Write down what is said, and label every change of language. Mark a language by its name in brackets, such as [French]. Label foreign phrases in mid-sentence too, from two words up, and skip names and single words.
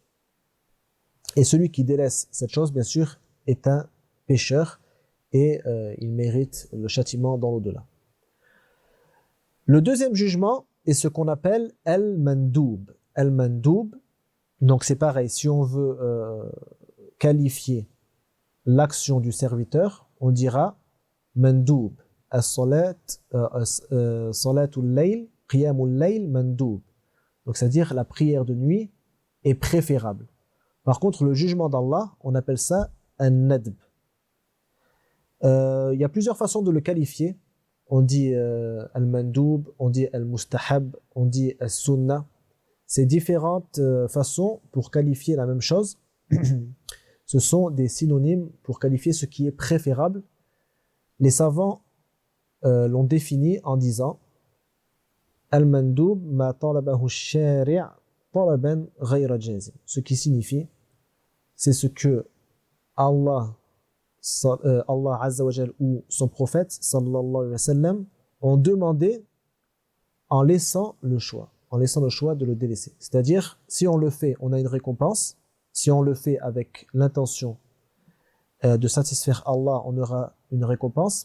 [French] Et celui qui délaisse cette chose, bien sûr, est un pécheur et il mérite le châtiment dans l'au-delà. Le deuxième jugement est ce qu'on appelle al-mandoub. Al-mandoub, donc c'est pareil, si on veut qualifier l'action du serviteur, on dira mandoub. [Arabic] As-salat, صلاة الليل قيام الليل, mandoub. [French] Donc c'est-à-dire la prière de nuit est préférable. Par contre, le jugement d'Allah, on appelle ça un-nadb. Il y a plusieurs façons de le qualifier. On dit al-mandoub, on dit al-mustahab, on dit al-sunnah. C'est différentes façons pour qualifier la même chose. Ce sont des synonymes pour qualifier ce qui est préférable. Les savants l'ont défini en disant [Arabic] المندوب ما طلبه الشارع طلبا غير جازم. [French] Ce qui signifie, c'est ce que [Arabic] الله عز وجل [French] ou son prophète [Arabic] صلى الله عليه وسلم [French] ont demandé en laissant le choix de le délaisser. C'est-à-dire, si on le fait, on a une récompense. Si on le fait avec l'intention de satisfaire Allah, on aura une récompense.